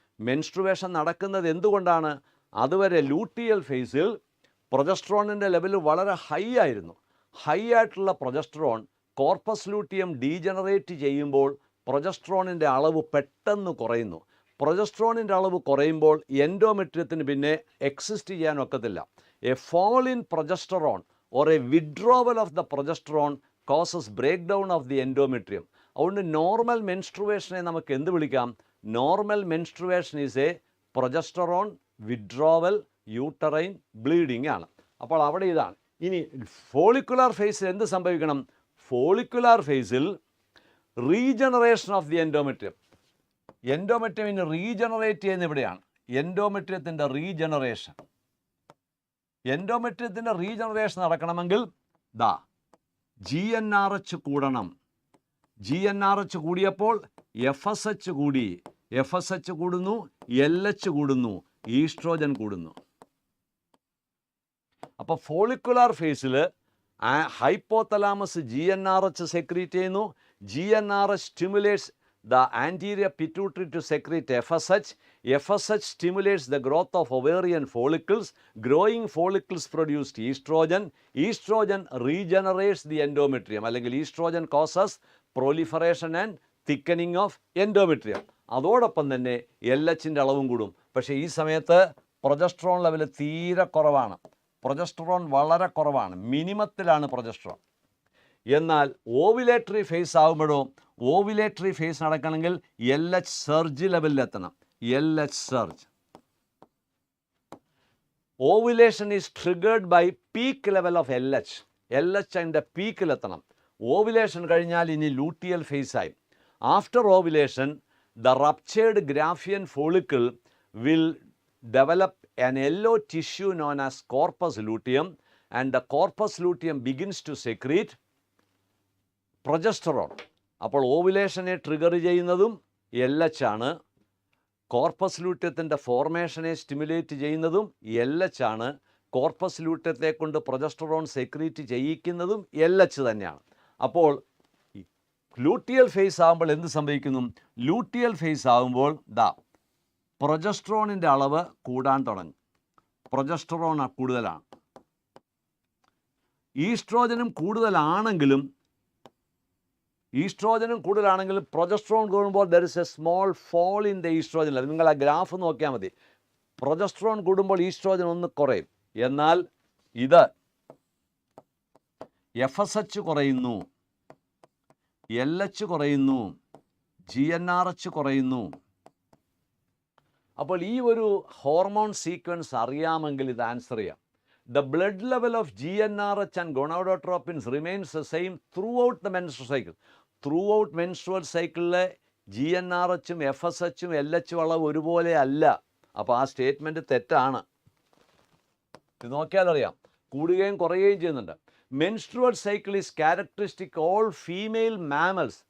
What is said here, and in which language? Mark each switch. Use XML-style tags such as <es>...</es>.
<ml>Menstruation നടക്കുന്നത് എന്തുകൊണ്ടാണ്? അതുവരെ ലൂട്ടിയൽ ഫേസിൽ പ്രൊജസ്ട്രോണിൻ്റെ ലെവൽ വളരെ ഹൈ ആയിരുന്നു. ഹൈ ആയിട്ടുള്ള പ്രൊജസ്ട്രോൺ കോർപ്പസ് ലൂട്ടിയം ഡീജനറേറ്റ് ചെയ്യുമ്പോൾ പ്രൊജസ്ട്രോണിൻ്റെ അളവ് പെട്ടെന്ന് കുറയുന്നു. പ്രൊജസ്ട്രോണിൻ്റെ അളവ് കുറയുമ്പോൾ എൻഡോമെട്രിയത്തിന് പിന്നെ എക്സിസ്റ്റ് ചെയ്യാൻ ഒക്കത്തില്ല.</ml> <en>A fall in progesterone or a withdrawal of the progesterone causes breakdown of the endometrium.</en> <ml>അതുകൊണ്ട് നോർമൽ മെൻസ്ട്രുവേഷനെ നമുക്ക് എന്ത് വിളിക്കാം?</ml> <en>normal menstruation is a progesterone withdrawal uterine bleeding</en> <ml>ആണ്. അപ്പോൾ അവിടെ ഇതാണ്. ഇനി ഫോളിക്കുലാർ ഫേസിൽ എന്ത് സംഭവിക്കണം? ഫോളിക്കുലാർ ഫേസിൽ</ml> <en>Regeneration of the endometrium.</en> <ml>എൻഡോമെട്രിയമിന് regenerate ചെയ്യുന്ന ഇവിടെയാണ്. എൻഡോമെട്രിയത്തിൻ്റെ റീജനറേഷൻ. എൻഡോമെട്രിയത്തിൻ്റെ റീജനറേഷൻ നടക്കണമെങ്കിൽ GnRH കൂടണം. GnRH കൂടിയപ്പോൾ FSH കൂടി. FSH കൂടുന്നു, LH കൂടുന്നു, ഈസ്ട്രോജൻ കൂടുന്നു. അപ്പോൾ ഫോളിക്കുലാർ ഫേസിൽ ഹൈപ്പോതലാമസ് GnRH സെക്രീറ്റ് ചെയ്യുന്നു.</ml> <en>GnRH stimulates the anterior pituitary to secrete FSH. FSH stimulates the growth of ovarian follicles. Growing follicles produce estrogen. Estrogen regenerates the endometrium.</en> <ml>അല്ലെങ്കിൽ</ml> <en>estrogen causes proliferation and thickening of endometrium.</en> <ml>അതോടൊപ്പം തന്നെ LHൻ്റെ അളവും കൂടും. പക്ഷേ ഈ സമയത്ത് progesterone level തീരെ കുറവാണ്. പ്രൊജസ്ട്രോൺ വളരെ കുറവാണ്. മിനിമത്തിലാണ് പ്രൊജസ്ട്രോൺ. എന്നാൽ ഓവുലേറ്ററി ഫേസ് ആകുമ്പോഴോ, ഓവുലേറ്ററി ഫേസ് നടക്കണമെങ്കിൽ LH surge ലെവലിലെത്തണം. LH surge.</ml> <en>Ovulation is triggered by peak level of LH.</en> <ml>LH അതിൻ്റെ പീക്കിലെത്തണം. ഓവുലേഷൻ കഴിഞ്ഞാൽ ഇനി luteal ഫേസായി.</ml> <en>After ovulation the ruptured Graafian follicle will develop an yellow tissue known as corpus luteum, and the corpus luteum begins to secrete progesterone.</en> <ml>അപ്പോൾ ഓവുലേഷനെ trigger ചെയ്യുന്നതും LH ആണ്. Corpus ലൂട്യത്തിൻ്റെ ഫോർമേഷനെ stimulate ചെയ്യുന്നതും LH ആണ്. Corpus ലൂട്യത്തെ കൊണ്ട് progesterone secrete ചെയ്യിക്കുന്നതും LH തന്നെയാണ്. അപ്പോൾ luteal face ആകുമ്പോൾ എന്ത് സംഭവിക്കുന്നു? ലൂട്ടിയൽ ഫേസ് ആകുമ്പോൾ പ്രൊജസ്ട്രോണിൻ്റെ അളവ് കൂടാൻ തുടങ്ങും. പ്രൊജസ്റ്ററോൺ കൂടുതലാണ്. ഈസ്ട്രോജനും കൂടുതലാണെങ്കിലും ഈസ്ട്രോജനും കൂടുതലാണെങ്കിലും പ്രൊജസ്ട്രോൺ കൂടുമ്പോൾ</ml> <en>There is a small fall in the estrogen level.</en> <ml>നിങ്ങൾ ആ ഗ്രാഫ് നോക്കിയാൽ മതി. പ്രൊജസ്ട്രോൺ കൂടുമ്പോൾ ഈസ്ട്രോജൻ ഒന്ന് കുറയും. എന്നാൽ ഇത് FSH കുറയുന്നു, LH കുറയുന്നു, GnRH കുറയുന്നു. അപ്പോൾ ഈ ഒരു ഹോർമോൺ സീക്വൻസ് അറിയാമെങ്കിൽ ഇത് ആൻസർ ചെയ്യാം.</ml> <en>The blood level of GnRH and gonadotropins remains the same throughout the menstrual cycle. Throughout menstrual cycle</en> <ml>GnRHും FSHും LHും അളവ് ഒരുപോലെ അല്ല. അപ്പോൾ ആ സ്റ്റേറ്റ്മെൻറ്റ് തെറ്റാണ്. ഇത് നോക്കിയാൽ അറിയാം, കൂടുകയും കുറയുകയും ചെയ്യുന്നുണ്ട്.</ml> <en>Menstrual cycle is characteristic all female mammals.</en>